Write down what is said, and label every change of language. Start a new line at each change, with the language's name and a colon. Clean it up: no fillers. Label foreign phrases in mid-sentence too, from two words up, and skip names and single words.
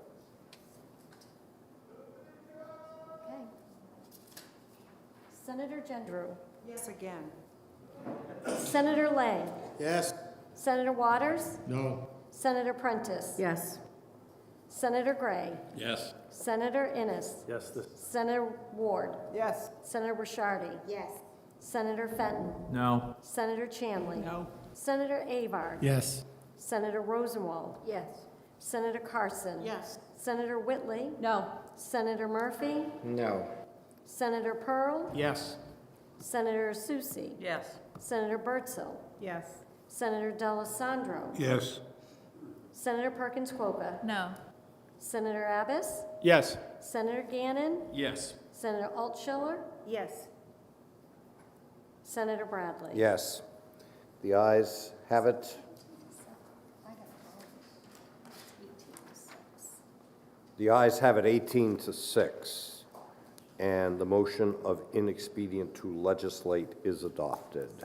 English: Okay. Senator Gendreau. Yes again. Senator Lang. Yes. Senator Waters. No. Senator Prentice. Yes. Senator Gray. Yes. Senator Innes. Yes. Senator Ward. Yes. Senator Ricciardi. Yes. Senator Fenton. No. Senator Chanley. No. Senator Avard. Yes. Senator Rosenwald. Yes. Senator Carson. Yes. Senator Whitley. No. Senator Murphy. No. Senator Pearl. Yes. Senator Susie. Yes. Senator Birdsell. Yes. Senator D'Alessandro. Yes. Senator Perkins Quokka. No. Senator Abbas. Yes. Senator Gannon. Yes. Senator Altschiller. Yes. Senator Bradley. Yes. The ayes have it. The ayes have it 18-6, and the motion of inexpedient to legislate is adopted.